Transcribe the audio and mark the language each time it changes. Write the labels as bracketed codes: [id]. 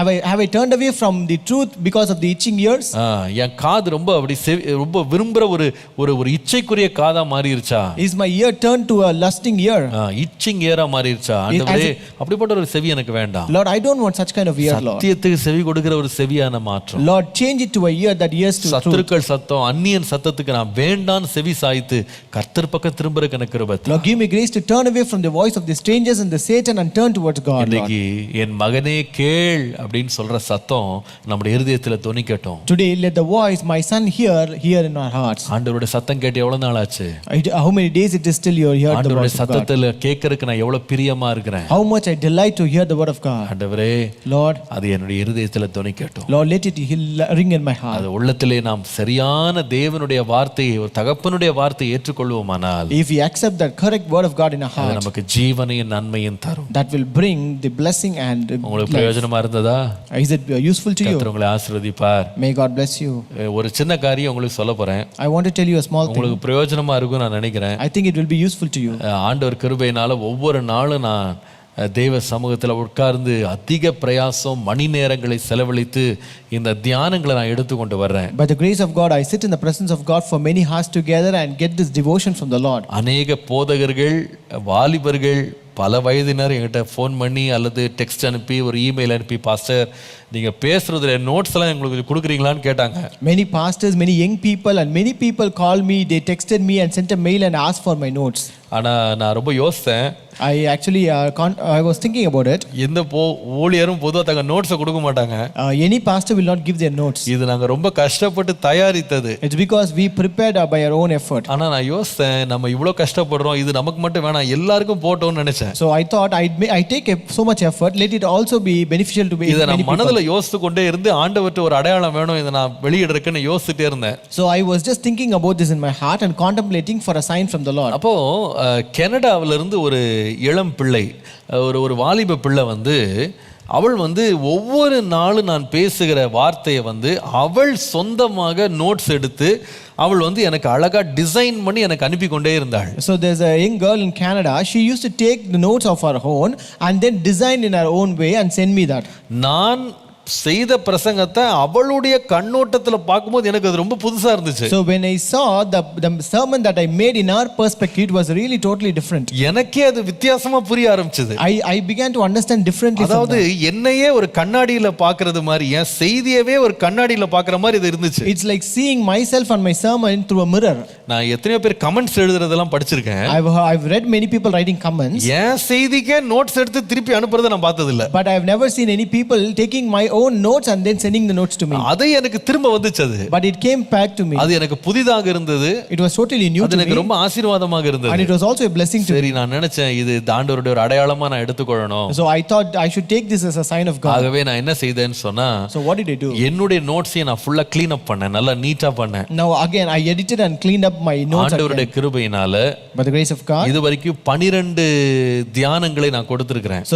[en] have I turned away from the truth because of the itching ears, [ta] என் காது ரொம்ப ரொம்ப விரும்புற ஒரு இச்சைக்குரிய காதா மாறிடுச்சா, [en] is my ear turned to a lusting ear, [ta] itching இயரா மாறிடுச்சா, ஆண்டவரே அப்படிப்பட்ட ஒரு செவி எனக்கு வேண்டாம். [en] Lord, I don't want such kind of ear, Lord. [ta] சத்தியத்துக்கு செவி கொடுக்கிற ஒரு செவியான மாற்றம். [en] Lord, change it to a ear that hears to truth. [ta] சத்துருக்கள் சத்தம் அந்நியன் சத்தத்துக்கு நான் வேண்டான்னு செவி சாய்த்து கர்த்தர் பக்கம் திரும்புறதுக்கு எனக்கு கிருபை. [en] Lord, give me grace to turn away from the voice of the strangers and the Satan and turn towards God, Lord. [ta] இன்னைக்கு என் மகனே கேள் அப்படின்னு சொல்ற சத்தம் நம்முடைய இருதயத்துல தொனிக்கட்டும். [en] Today let the voice, my son, hear in our hearts. [ta] ஆண்டவருடைய சத்தம் கேட்டு எவ்வளவு நாள் ஆச்சு? [en] How many days it is still you hear the [ta] ஆண்டவருடைய [en] voice of God? [ta] சத்தத்துல கேட்கறதுக்கு நான் எவ்வளவு பிரியமா இருக்கிறேன். [en] How much I delight to hear the word of God. [ta] ஆண்டவரே, [en] Lord, [ta] அது என்னுடைய இருதயத்துல தொனிக்கட்டும். [en] Lord, let it ring in my heart. [ta] அது உள்ளத்திலே நாம் சரியான தேவனுடைய வார்த்தையை, ஒரு தகப்பனுடைய வார்த்தையை ஏற்றுக்கொள்வோமானால், [en] if we accept that correct word of God in our [ta] அது [en] heart, [ta] நமக்கு ஜீவனையும் நன்மையும் தரும். [en] that will bring the blessing and [ta] உங்களுக்கு [en] life. [ta] பிரயோஜனமா இருந்ததா? [en] Is it useful to you? [ta] கர்த்தர் உங்களை ஆசீர்வதிப்பார். [en] May God bless you. [ta] ஒரு சின்ன காரியம் உங்களுக்கு சொல்ல போறேன். [en] I want to tell you a small thing. [ta] உங்களுக்கு பிரயோஜனமா இருக்கும் நான் நினைக்கிறேன். [en] I think it will be useful to you. [ta] ஆண்டவர் கிருபையினால ஒவ்வொரு நாளும் நான் தேவ சமூகத்தில் உட்கார்ந்து அதிக பிரயாசம் மணி நேரங்களை செலவழித்து இந்த தியானங்களை நான் எடுத்துக்கொண்டு வர்றேன். [en] By the grace of God, I sit in the presence of God for many hours together and get this devotion from the Lord. [ta] அநேக போதகர்கள், வாலிபர்கள், பல வயதினர் என்கிட்ட ஃபோன் பண்ணி அல்லது டெக்ஸ்ட் அனுப்பி ஒரு இமெயில் அனுப்பி, பாஸ்டர் நீங்கள் பேசுறதுல நோட்ஸ் எல்லாம் எங்களுக்கு கொடுக்குறீங்களான்னு கேட்டாங்க. [en] Many pastors, many young people and many people called me, they texted me and sent a mail and asked for my notes. [ta] ஆனால் நான் ரொம்ப யோசித்தேன். [en] I was thinking about it. [ta] எந்த ஊழியரும் பொதுவாக தங்க நோட்ஸை கொடுக்க மாட்டாங்க. [en] Any pastor will not give their notes. [ta] இது நாங்கள் ரொம்ப கஷ்டப்பட்டு தயாரித்தது. [en] It's because we prepared by our own effort. [ta] ஆனால் நான் யோசித்தேன், நம்ம இவ்வளோ கஷ்டப்படுறோம், இது நமக்கு மட்டும் வேணாம், எல்லாருக்கும் போட்டோம்னு நினைச்சேன். [en] So I thought I take so much effort, let it also be beneficial to be. [ta] இதை நான் மனதில் யோசித்து கொண்டே இருந்து ஆண்டவர்கிட்ட ஒரு அடையாளம் வேணும், இதை நான் வெளியிடறதுக்குன்னு யோசிச்சுட்டே இருந்தேன். [en] So I was just thinking about this in my heart and contemplating for a sign from the Lord. [ta] அப்போ கனடாவில இருந்து ஒரு இளம் பிள்ளை, ஒரு வாலிப பிள்ளை அவள் ஒவ்வொரு நாளும் நான் பேசுகிற வார்த்தையை அவள் சொந்தமாக நோட்ஸ் எடுத்து அவள் எனக்கு அழகா டிசைன் பண்ணி எனக்கு அனுப்பி கொண்டே இருந்தாள். [en] So there's a young girl in Canada, she used to take the notes of her own and then design in her own way and send me that. [ta] நான் செய்த பிரசங்கத்தை அவளுடைய கண்ணோட்டத்துல பார்க்கும்போது எனக்கு அது ரொம்ப புதுசா இருந்துச்சு. [en] So when I saw the sermon that I made in our perspective, it was really totally different. [ta] எனக்கே அது வித்தியாசமா புரிய ஆரம்பிச்சது. [en] I began to understand differently. [ta] அதாவது என்னையே ஒரு கண்ணாடியில பார்க்கிறது மாதிரி, என் செய்தியவே ஒரு கண்ணாடியில பார்க்குற மாதிரி இது இருந்துச்சு. [en] It's like seeing myself and my sermon through a mirror. [ta] நான் எத்தனையோ பேர் கமெண்ட்ஸ் எழுதுறதெல்லாம் படிச்சிருக்கேன். [en] I've read many people writing comments. [ta] என் செய்திக்கே நோட்ஸ் எடுத்து திருப்பி அனுப்புறதை நான் பார்த்தது இல்ல. [en] But I've never seen any people taking my own notes and then sending the notes to me. [ta] அதை எனக்கு திரும்ப வந்துச்சு அது. [en] But it came back to me. [ta] அது எனக்கு புதிதாக இருந்தது. [en] It was totally new [ta] அது [en] to [ta] எனக்கு [en] me. [ta] ரொம்ப ஆசீர்வாதமாக இருந்தது. [en] And it was also a blessing to me. [ta] சரி, நான் நினைச்சேன் இது ஆண்டவருடைய ஒரு அடையாளமா நான் எடுத்துக்கொள்ளணும். [en] So I thought I should take this as a sign of God. [ta] ஆகவே நான் என்ன செய்தேன்னு சொன்னா, [en] So what did I do? [ta] என்னுடைய நோட்ஸை நான் ஃபுல்லா க்ளீன் அப் பண்ணேன், நல்லா நீட்டா பண்ணேன். [en] Now again I edited and cleaned up my notes [ta] ஆண்டவருடைய [en] again. [ta] கிருபையினால [en] By the grace of God. [ta] இதுவரைக்கும் 12 தியானங்களை நான் கொடுத்திருக்கிறேன்.